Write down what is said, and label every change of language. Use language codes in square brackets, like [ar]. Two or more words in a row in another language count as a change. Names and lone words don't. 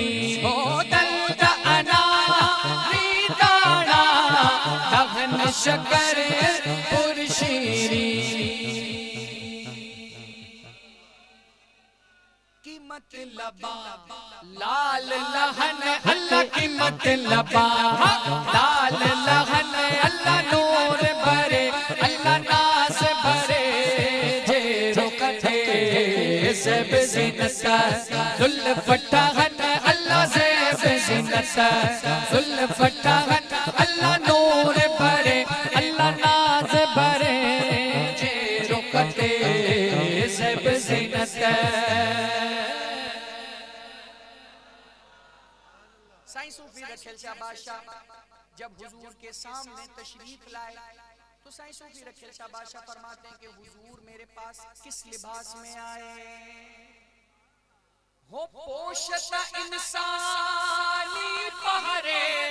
[sd] हो दंद अनारी दाना दहन शकर पुरशीरी। कीमत लबा लाल लहन अल्लाह, कीमत लबा लाल लहन अल्लाह, नूर भरे अल्लाह, नाज़ भरे जे रुखते। ज़ैब ज़ीनत ज़ुल्फ़तगन अल्लाह, ज़ैब ज़ीनत ज़ुल्फ़तगन अल्लाह, नूर भरे अल्लाह, नाज़ भरे जे रुखते। ज़ैब ज़ीनत। [ur] سائیں صوفی رکھیل شاہ بادشاہ جب حضور کے سامنے تشریف لائے تو سائیں صوفی رکھیل شاہ بادشاہ فرماتے ہیں کہ حضور میرے پاس کس لباس میں آئے. [sd] हो पोशता इंसानी पहरे